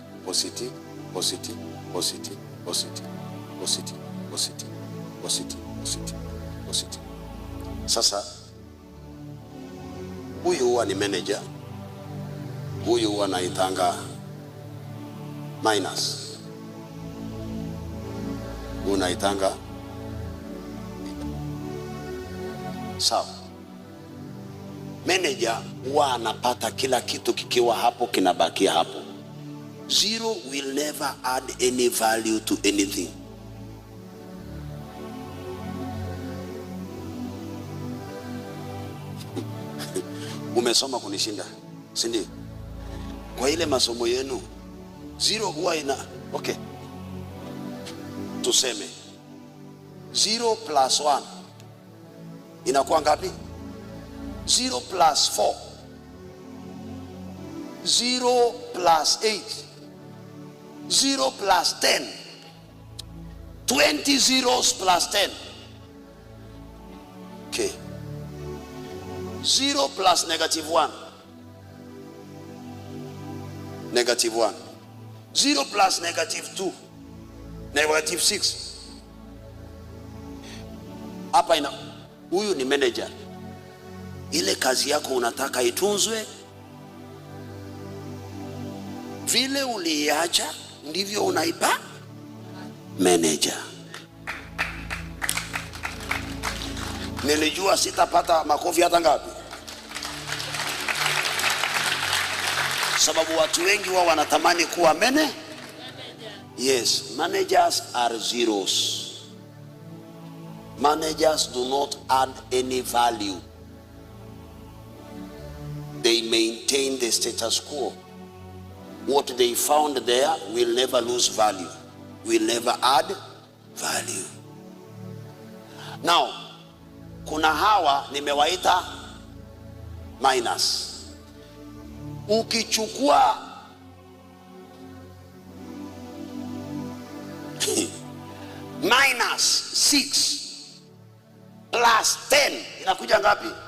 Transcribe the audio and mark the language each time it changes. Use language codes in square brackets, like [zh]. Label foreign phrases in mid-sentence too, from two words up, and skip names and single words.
[sw] Sasa huyu huwa ni manager, huyu huwa anaitanga minus, unaitanga sawa. Manager huwa anapata kila kitu kikiwa hapo kinabakia hapo. [en] 0 will never add any value to anything. [sw] Umesoma kunishinda, si ndio? Kwa ile masomo yenu 0 huwa ina okay. Tuseme 0 plus 1 inakuwa ngapi? 0 plus 4, 0 plus 8, 0 plus 10, 20 zeros plus 10. Okay. 0 plus -1, -1. 0 plus -2, -6. Hapa ina huyu ni manager. Ile kazi yako unataka itunzwe, vile uliacha ndivyo unaipa manager. Nilijua sitapata makofi hata ngapi, sababu watu wengi wao wanatamani kuwa manager. [en] Yes, managers are zeros. Managers do not add any value. They maintain the status quo. What they found there will never lose value, will never add value. Now, [sw] kuna hawa nimewaita minus. Ukichukua minus 6 plus 10 inakuja ngapi?